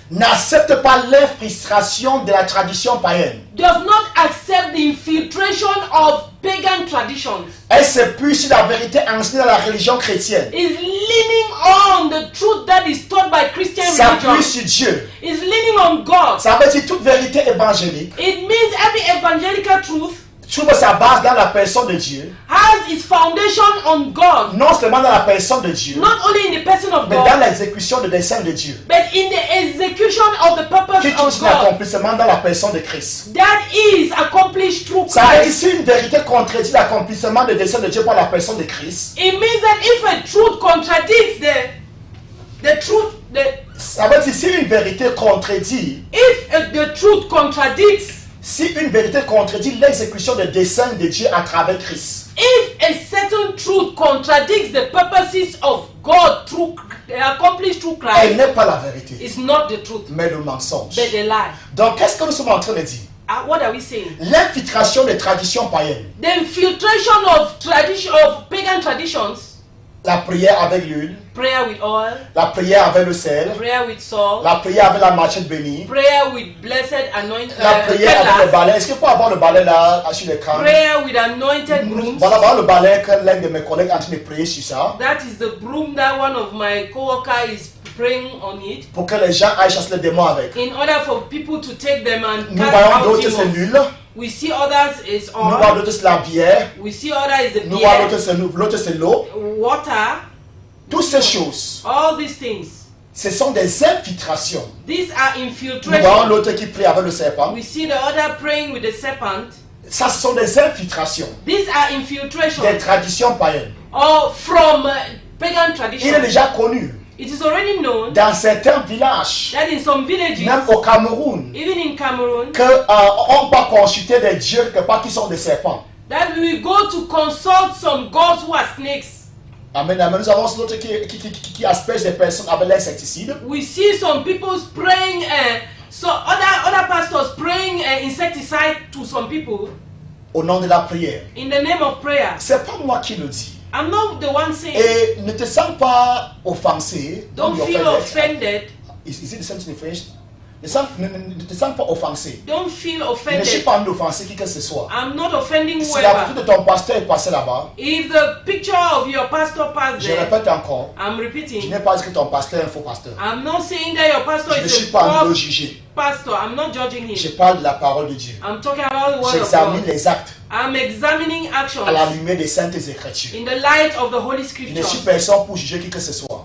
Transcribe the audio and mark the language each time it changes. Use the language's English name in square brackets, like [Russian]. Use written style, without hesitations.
[French] n'accepte pas l'infiltration de la tradition païenne. [English] does not accept the infiltration of pagan traditions. [French] Elle s'appuie sur la vérité enseignée dans la religion chrétienne. [English] Is leaning on the truth that is taught by Christian [French] S'appuie [English] religion. [French] sur Dieu. [English] Is leaning on God. [French] Ça veut dire toute vérité évangélique [English] It means every evangelical truth [French] trouve sa base dans la personne de Dieu. [English] has its foundation on God. [French] Non seulement dans la personne de Dieu, [English] Not only in the person of [French] mais dans [English] God, [French] l'exécution de dessein de Dieu. [English] but in the execution of the purpose [French] Qui touche [English] of God. [French] l'accomplissement dans la personne de Christ. [English] That is accomplished through [French] Ça veut dire [English] Christ. [French] si une vérité contredit l'accomplissement de dessein de Dieu par la personne de Christ, [English] It means that if a truth contradicts the truth, [French] ça veut dire si une vérité contredit, [English] the truth contradicts, [French] si une vérité contredit l'exécution des desseins de Dieu à travers Christ, [English] if a certain truth contradicts the purposes of God accomplished through [French] elle [English] Christ, [French] n'est pas la vérité, [English] it's not the truth, [French] mais le mensonge. [English] but the lie. [French] Donc qu'est-ce que nous sommes en train de dire? [English] What are we saying? [French] L'infiltration des traditions païennes, [English] The infiltration of pagan traditions, [French] la prière avec l'huile, [English] prayer with oil, [French] la prière avec le sel, [English] prayer with salt, [French] la prière avec la machette bénie, [English] prayer with blessed anointed [French] la prière avec le [English] pedlars, [French] balai. Est-ce qu'il faut avoir le balai là sur l'écran? [English] prayer with anointed brooms. [French] Voilà le balai que l'un de mes collègues est en train de prier sur ça. [English] That is the broom that one of my co-worker is praying on it, [French] Pour que les gens aillent chasser les démons avec. [English] in order for people to take them and [French] Nous [English] cast [French] voyons [English] out [French] d'autres c'est [English] demons. [French] l'huile, [English] We see others is [French] nous voyons [English] oil. [French] d'autres c'est la bière, [English] We see others is the [French] nous voyons [English] beer, [French] l'autre c'est l'eau. [English] water. [French] Toutes ces choses, [English] All these things. [French] ce sont des infiltrations. [English] These are [French] Nous voyons [English] infiltration. [French] l'autre qui prie avec le serpent. [English] We see the other praying with the serpent. [French] Ça, ce sont des infiltrations [English] These are [French] des [English] infiltration [French] traditions païennes. [English] or from pagan [French] Il est [English] tradition. [French] déjà connu [English] It is already known [French] dans certains villages, [English] that in some villages, [French] même au Cameroun, [English] even in Cameroon, [French] qu'on peut consulter des dieux quelque part qui sont des serpents. [English] that we go to consult some gods who are snakes. Amen, amen. [French] Nous avons d'autres qui aspergent des personnes avec l'insecticide. [English] We see some people spraying, other pastors spraying insecticide to some people [French] Au nom de la prière. [English] in the name of prayer. [French] C'est pas moi qui le dis. [English] I'm not the one saying. [French] Et ne te sens pas offensé. [English] Don't feel offended. Is it the same thing in French? [French] Ne te sens pas offensé. [English] Don't feel [French] Je ne suis [English] offended. [French] pas en offensé qui que ce soit. [English] I'm not offending [French] Si la photo de ton pasteur est passée là-bas, [English] If the picture of your pastor passed [French] je [English] there, [French] répète encore, [English] I'm [French] je [English] repeating. [French] n'ai pas dit que ton pasteur est un faux pasteur. [English] I'm not saying that your pastor [French] Je ne [English] is [French] suis [English] false [French] juger. [English] pastor. I'm not judging [French] Je [English] him. [French] parle de la parole de Dieu. [English] I'm talking about the word of [French] J'examine [English] God. [French] les actes [English] I'm examining actions [French] à la lumière des saintes écritures. [English] in the light of the Holy [French] Je ne suis [English] Scripture. [French] personne pour juger qui que ce soit.